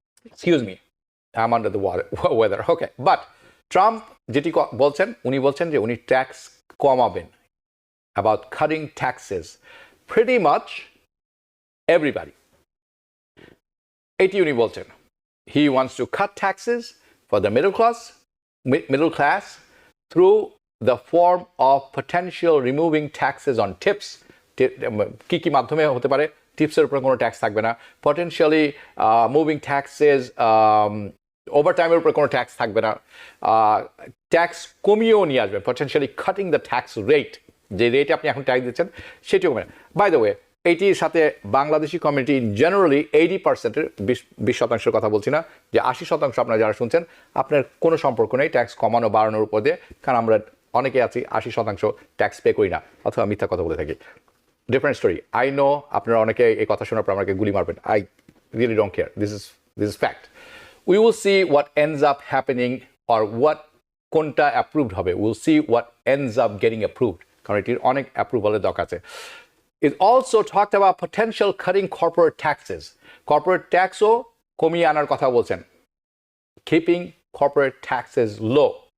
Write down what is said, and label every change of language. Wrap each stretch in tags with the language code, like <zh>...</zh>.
<en>Excuse me, I am under the weather. Okay, but Trump</en> <bn>যেটি বলছেন, উনি বলছেন যে উনি ট্যাক্স কমাবেন,</bn> <en>about cutting taxes pretty much everybody,</en> <bn>এটি উনি বলছেন।</bn> <en>He wants to cut taxes for the middle class through the form of potential removing taxes on tips.</en> <bn>কি মাধ্যমে হতে পারে? টিপসের উপর কোনো ট্যাক্স থাকবে না। Potentially moving taxes, ওভারটাইমের উপর কোনো ট্যাক্স থাকবে না। ট্যাক্স কমিয়েও নিয়ে আসবেন,</bn> <en>potentially cutting the tax rate,</en> <bn>যে রেটে আপনি এখন ট্যাক্স দিচ্ছেন সেটিও কমে। বাই দ্য ওয়ে, এইটির সাথে বাংলাদেশি কমিউনিটি জেনারেলি 80%-এর 20% কথা বলছি না, যে 80% আপনারা যারা শুনছেন আপনার কোনো সম্পর্ক নেই ট্যাক্স কমানো বাড়ানোর উপর দিয়ে, কারণ আমরা অনেকে আছি 80% ট্যাক্স পে করি না অথবা মিথ্যা কথা বলে থাকি।</bn> <en>Different story. I know</en> <bn>আপনারা অনেকে এই কথা শোনার পর আমাকে গুলি মারবেন,</bn> <en>I really don't care, this is fact. We will see what ends up happening or what</en> <bn>কোনটা অ্যাপ্রুভড হবে,</bn> <en>will see what ends up getting approved,</en> <bn>কারণ এটির অনেক অ্যাপ্রুভালের দরকার আছে।</bn> <en>It also talked about potential cutting corporate taxes. Corporate taxও</en> <bn>কমিয়ে আনার কথা বলছেন,</bn> <en>keeping corporate taxes low.</en>